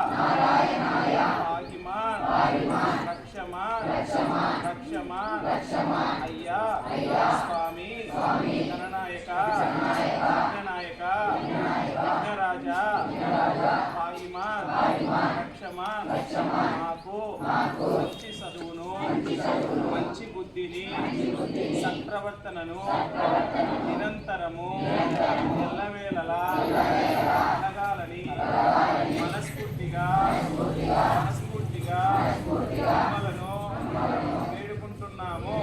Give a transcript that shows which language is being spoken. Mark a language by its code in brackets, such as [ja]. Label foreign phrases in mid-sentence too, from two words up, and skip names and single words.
[sa] रक्षमान् अय्या स्वामी गणनायक विघ्ननायक विघ्नराजा पाहिमान् रक्षमान् [te] మాకు మంచి చదువును మంచి బుద్ధిని సత్ప్రవర్తనను నిరంతరము ఎల్లవేళలా కలగాలని మనస్ఫూర్తిగా మిమ్మలను వేడుకుంటున్నాము.